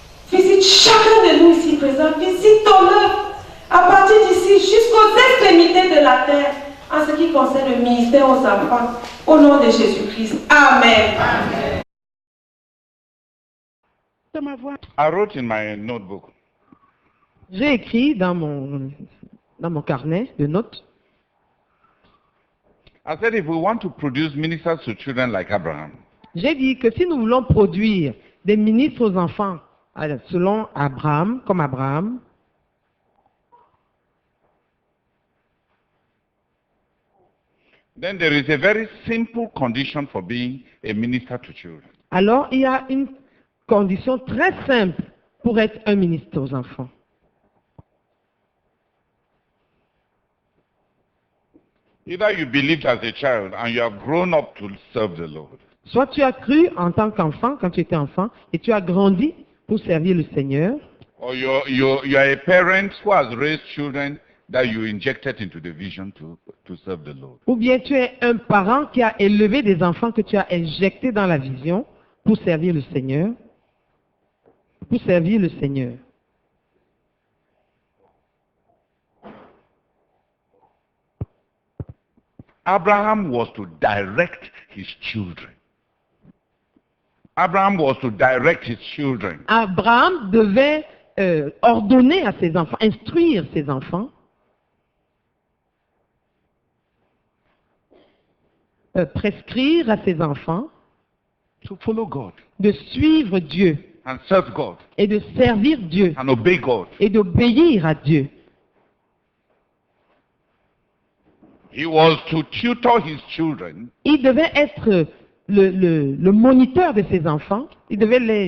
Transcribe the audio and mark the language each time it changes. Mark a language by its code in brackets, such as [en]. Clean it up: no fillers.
[fr] Visite chacun de nous ici présents, visite ton œuvre à partir d'ici jusqu'aux extrémités de la terre en ce qui concerne le ministère aux enfants. Au nom de Jésus-Christ. Amen. Amen. [en] I wrote in my notebook. [fr] J'ai écrit dans mon carnet de notes. [en] I said if we want to produce ministers to children like Abraham, [fr] J'ai dit que si nous voulons produire des ministres aux enfants selon Abraham, comme Abraham, [en] then there is a very simple condition for being a minister to children. [fr] alors il y a une condition très simple pour être un ministre aux enfants. [en] Either you believed as a child and you have grown up to serve the Lord, [fr] Soit tu as cru en tant qu'enfant, quand tu étais enfant, et tu as grandi pour servir le Seigneur, [en] or you are a parent who has raised children that you injected into the vision to serve the Lord. [fr] ou bien tu es un parent qui a élevé des enfants que tu as injectés dans la vision pour servir le Seigneur. Pour servir le Seigneur. [en] Abraham was to direct his children. Abraham was to direct his children. [fr] Abraham devait ordonner à ses enfants, instruire ses enfants, prescrire à ses enfants [en] To follow God [fr] de suivre Dieu [en] and serve God [fr] et de servir Dieu [en] and obey God. [fr] et d'obéir à Dieu. [en] He was to tutor his children [fr] Il devait être le moniteur de ses enfants. Il devait